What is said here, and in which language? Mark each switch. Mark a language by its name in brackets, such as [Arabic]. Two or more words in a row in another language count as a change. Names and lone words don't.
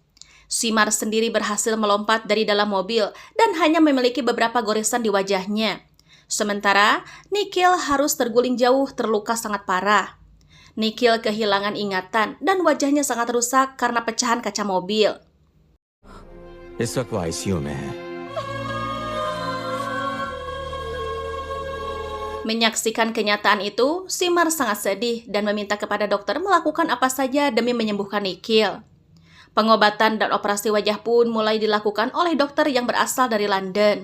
[Indonesian] Simar sendiri berhasil melompat dari dalam mobil dan hanya memiliki beberapa goresan di wajahnya. Sementara Nikhil harus terguling jauh terluka sangat parah. Nikhil kehilangan ingatan dan wajahnya sangat rusak karena pecahan kaca mobil. [Hindi] इस वक्त वो आईसीयू में है। [Indonesian] Menyaksikan kenyataan itu, Simar sangat sedih dan meminta kepada dokter melakukan apa saja demi menyembuhkan Nikhil. Pengobatan dan operasi wajah pun mulai dilakukan oleh dokter yang berasal dari London.